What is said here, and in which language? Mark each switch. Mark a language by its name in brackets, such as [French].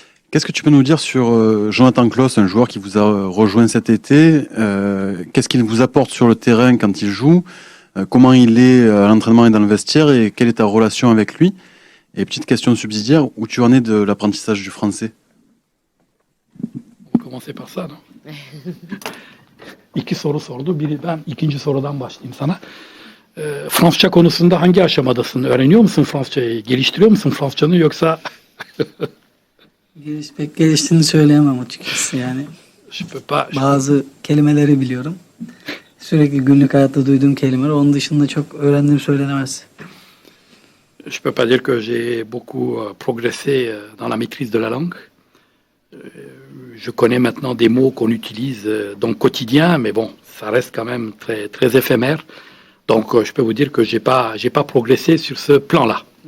[French] Qu'est-ce que tu peux nous dire sur Jonathan Klaus, un joueur qui vous a rejoint cet été? Qu'est-ce qu'il vous apporte sur le terrain quand il joue? Comment il est à l'entraînement et dans le vestiaire? Et quelle est ta relation avec lui? Et petite question subsidiaire, où tu en es de l'apprentissage du français? On va commencer par ça, non? [Turkish] İki soru sordu. Biri ben ikinci sorudan başlayayım sana. Fransızca konusunda hangi aşamadasın? Öğreniyor musun Fransızcayı? Geliştiriyor musun Fransızcanı yoksa? Pek geliştiğini söyleyemem açıkçası yani. Bazı kelimeleri biliyorum. Sürekli günlük hayatta duyduğum kelimeler. Onun dışında çok öğrendiğim söylenemez. [French] Je peux pas dire que j'ai beaucoup progressé dans la maîtrise de la langue. Je connais maintenant des mots qu'on utilise dans le quotidien, mais bon, ça reste quand même très, très éphémère. Donc, je peux vous dire que j'ai pas progressé sur ce plan-là.